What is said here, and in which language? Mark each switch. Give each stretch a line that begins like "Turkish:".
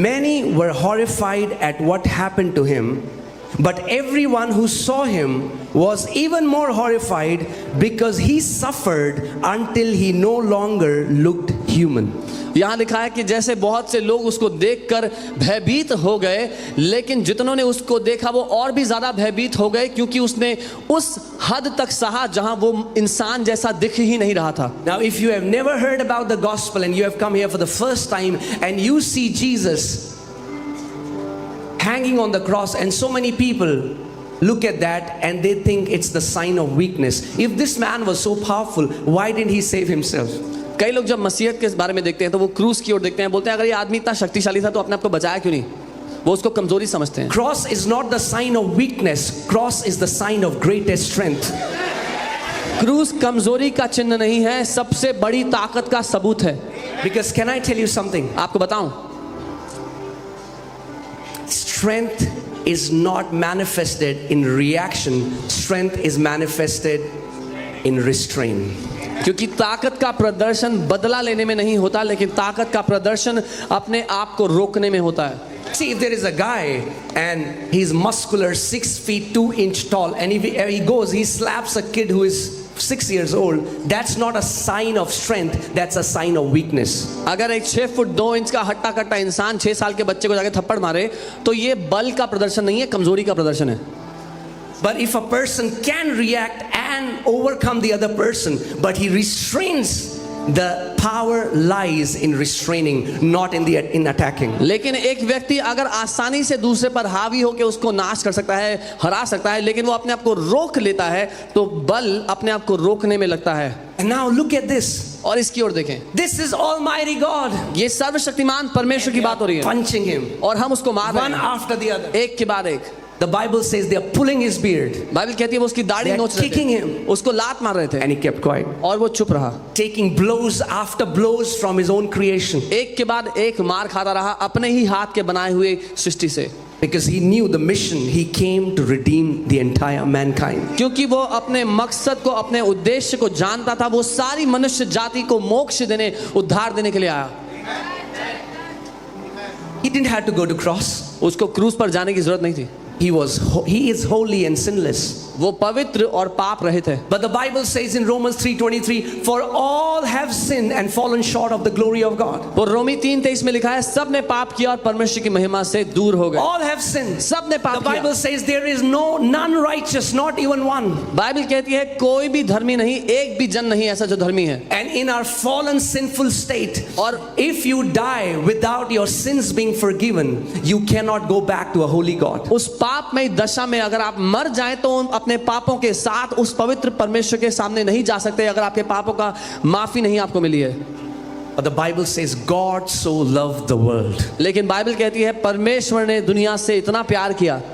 English: Many were horrified at what happened to him, but everyone who saw him was even more horrified because he suffered until he no longer looked human.
Hindi: यहाँ लिखा है कि जैसे बहुत से लोग उसको देखकर भयभीत हो गए, लेकिन जितनों ने उसको देखा वो और भी ज्यादा भयभीत हो गए, क्योंकि उसने उस हद तक सहा जहां वो इंसान जैसा दिख ही नहीं रहा था।
English: Now, if you have never heard about the gospel and you have come here for the first time and you see Jesus hanging on the cross, and so many people look at that and they think it's the sign of weakness. If this man was so powerful, why didn't he save himself?
Hindi: कई लोग जब मसीहत के बारे में देखते हैं तो वो क्रूस की ओर देखते हैं, बोलते हैं अगर ये आदमी इतना शक्तिशाली था तो अपने आप को बचाया क्यों नहीं? वो उसको कमजोरी समझते हैं।
English: Cross is not the sign of weakness. Cross is the sign of greatest strength.
Hindi: क्रूस कमजोरी का चिन्ह नहीं है, सबसे बड़ी ताकत का सबूत है।
English: Because can I tell you something?
Hindi: आपको बताऊं,
English: Strength is not manifested in reaction. Strength is manifested in restraint.
Hindi: क्योंकि ताकत का प्रदर्शन बदला लेने में नहीं होता, लेकिन ताकत का प्रदर्शन अपने आप को रोकने में होता है।
English: See, if there is a guy and he's muscular, 6 feet 2 inch tall, and he goes, he slaps a kid who is 6 years old, that's not a sign of strength, that's a sign of weakness.
Hindi: अगर एक 6 foot 2 inch का हट्टा कट्टा इंसान 6 साल के बच्चे को जाके थप्पड़ मारे तो ये बल का प्रदर्शन नहीं है, कमजोरी का प्रदर्शन है।
English: But if a person can react and overcome the other person, but he restrains, the power lies in restraining, not in attacking.
Hindi: लेकिन एक व्यक्ति अगर आसानी से दूसरे पर हावी होकर उसको नाश कर सकता है, हरा सकता है, लेकिन वो अपने आप को रोक लेता है तो बल अपने आप को रोकने में लगता है।
English: And now look at this.
Hindi: और इसकी ओर देखें,
English: This is Almighty God.
Hindi: ये सर्वशक्तिमान परमेश्वर की बात हो रही है
English: Punching him
Hindi: और हम उसको मार रहे
English: one
Hindi: हैं
English: after the other.
Hindi: एक के बाद एक।
English: The Bible says they are pulling his beard,
Hindi: Bible कहती है वो उसकी दाढ़ी
English: They are
Hindi: नोच रहे
English: kicking
Hindi: थे,
English: him.
Hindi: उसको लात मार रहे थे
English: and he kept quiet,
Hindi: और वो चुप रहा।
English: taking blows after blows from his own creation,
Hindi: एक के बाद एक मार खाता रहा अपने ही हाथ के बनाए हुए सृष्टि से,
English: because he knew the mission. He came to redeem the entire mankind.
Hindi: क्योंकि वो अपने मकसद को, अपने उद्देश्य को जानता था। वो सारी मनुष्य जाति को मोक्ष देने, उद्धार देने के लिए आया।
English: He didn't have to go to cross.
Hindi: उसको क्रूस पर जाने की जरूरत नहीं थी।
English: He is holy and sinless.
Hindi: वो पवित्र और पाप रहित है।
English: But the Bible says in Romans 3:23, for all have sinned and fallen short of the glory of God.
Hindi: वो रोमी 3:23 में लिखा है, सब ने पाप किया और परमेश्वर की महिमा से दूर हो गए।
English: All have sinned.
Hindi: सब ने
English: The
Hindi: पाप किया।
English: Bible says there is none righteous, not even one.
Hindi: Bible कहती है कोई भी धर्मी नहीं, एक भी जन नहीं ऐसा जो धर्मी है।
English: And in our fallen sinful state,
Hindi: और
English: if you die without your sins being forgiven, you cannot go back to a holy God.
Hindi: उस पापमय दशा में अगर आप मर जाएं तो अपने पापों के साथ उस पवित्र परमेश्वर के सामने नहीं जा सकते अगर आपके पापों का माफी नहीं आपको मिली है।
English: But the Bible says God so loved the world
Hindi: लेकिन बाइबल कहती है परमेश्वर ने दुनिया से इतना प्यार किया